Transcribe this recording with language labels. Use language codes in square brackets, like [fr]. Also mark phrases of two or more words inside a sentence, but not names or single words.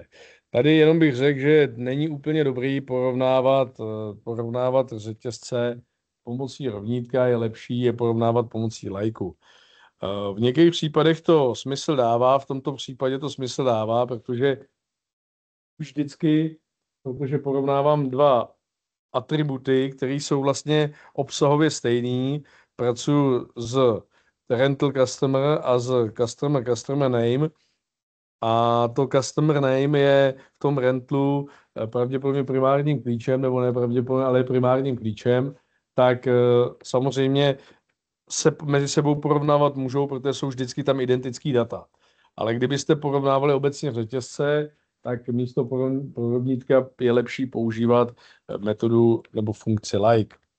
[cs] Tady jenom bych řekl, že není úplně dobrý porovnávat řetězce pomocí rovnítka, je lepší je porovnávat pomocí lajku. V některých případech to smysl dává, v tomto případě to smysl dává, protože vždycky, protože porovnávám dva atributy, které jsou vlastně obsahově stejný, pracuji s [en] rental customer [cs] a s [en] customer name, [cs] a to [en] customer name [cs] je v tom rentlu pravděpodobně primárním klíčem, nebo ne pravděpodobně, ale primárním klíčem, tak samozřejmě se mezi sebou porovnávat můžou, protože jsou vždycky tam identický data. Ale kdybyste porovnávali obecně řetězce, tak místo rovnítka je lepší používat metodu nebo funkci like.